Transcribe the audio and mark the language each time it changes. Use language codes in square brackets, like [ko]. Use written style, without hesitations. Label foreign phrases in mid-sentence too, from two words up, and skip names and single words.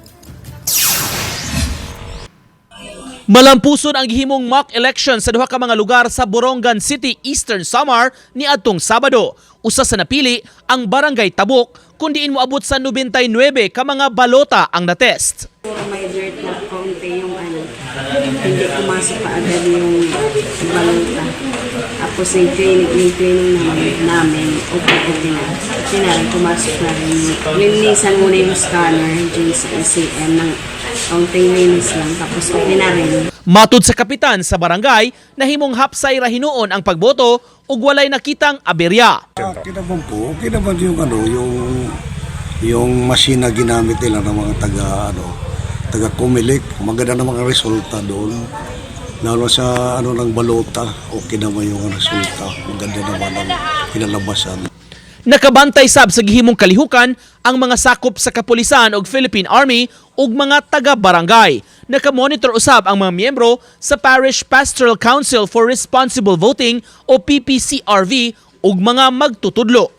[ceb] Malampuson ang gihimong mock election sa duha ka mga lugar sa Borongan City, Eastern Samar ni adtong Sabado. Usa sa napili ang Barangay Tabuk kundiin moabot sa 99 ka mga balota ang natest. [tl] May dirt na konti yung hindi pumasok pa agad yung balota. Tapos yung training namin, okay na. Sinarin, pumasok na rin. Linisan muna yung scanner dyan sa ECM ng kaunting linis lang. Tapos okay na rin. [ceb] Matud sa kapitan sa barangay, nahimong hapsay ra hinuon ang pagboto ug walay nakitang aberya. [tl] Kinaban po, kinaban yung machine na ginamit nila ng mga taga COMELEC, maganda na mga resulta doon. Lalo sa ng balota, okay naman yung resulta. Maganda naman ang kinalabasan. [ceb] Nakabantay sab sa gihimong kalihukan ang mga sakop sa kapulisan ug Philippine Army ug mga taga-barangay. Nakamonitor usab ang mga miyembro sa Parish Pastoral Council for Responsible Voting o PPCRV ug mga magtutudlo.